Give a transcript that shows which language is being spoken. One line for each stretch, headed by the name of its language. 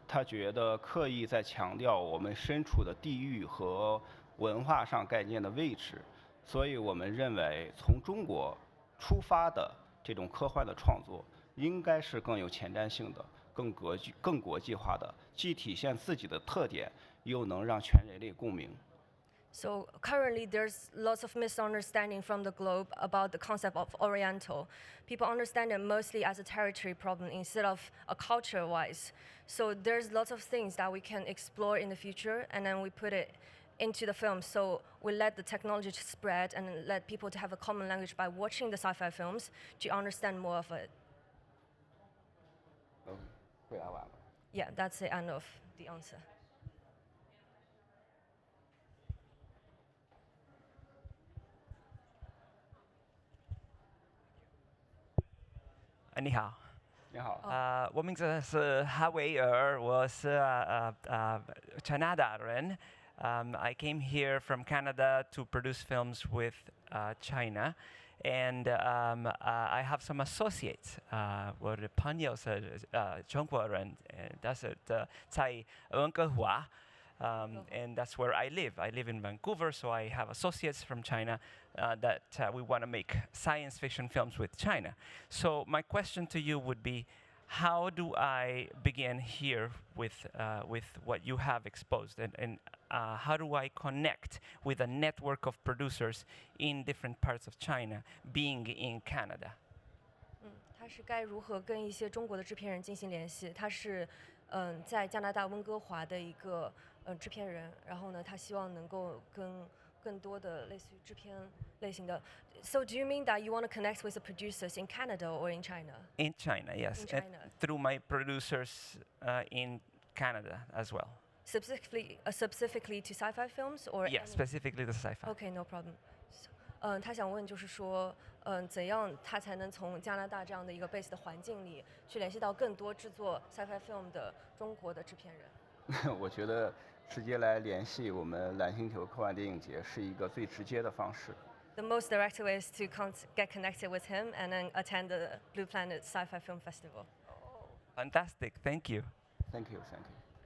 Chinese: 他觉得刻意在强调我们身处的地域和文化上概念的位置，所以我们认为从中国出发的这种科幻的创作，应该是更有前瞻性的、更国际化的，既体现自己的特点，又能让全人类共鸣。
English: So currently there's lots of misunderstanding from the globe about the concept of Oriental. People understand it mostly as a territory problem instead of a culture-wise. So there's lots of things that we can explore in the future, and then we put it into the film. So we let the technology spread and let people to have a common language by watching the sci-fi films to understand more of it.
Chinese: 回答完了。
English: Yeah, that's the end of the answer.
Chinese: 你好。你好。我名字是哈维尔，我是加拿大人。
English: I came here from Canada to produce films with China, and I have some associates.
Chinese: 我的朋友是中国人，但是在温哥华。
English: And that's where I live. I live in Vancouver, so I have associates from China that we want to make science fiction films with China. So my question to you would be, how do I begin here with what you have exposed, and how do I connect with a network of producers in different parts of China, being in Canada?
Chinese: 他是该如何跟一些中国的制片人进行联系？他是在加拿大温哥华的一个制片人，然后呢，他希望能够跟更多的类似于制片类型的。
English: So do you mean that you want to connect with the producers in Canada or in China? In China, yes. In China. Through my producers in Canada as well. Specifically to sci-fi films or? Yeah, specifically the sci-fi. Okay, no problem.
Chinese: 他想问就是说，怎样他才能从加拿大这样的一个 base 的环境里，去联系到更多制作 sci-fi film 的中国的制片人？我觉得直接来联系我们蓝星球科幻电影节是一个最直接的方式。
English: The most direct way is to get connected with him and then attend the Blue Planet Sci-Fi Film Festival. Oh, fantastic! Thank you. Thank you. Thank you.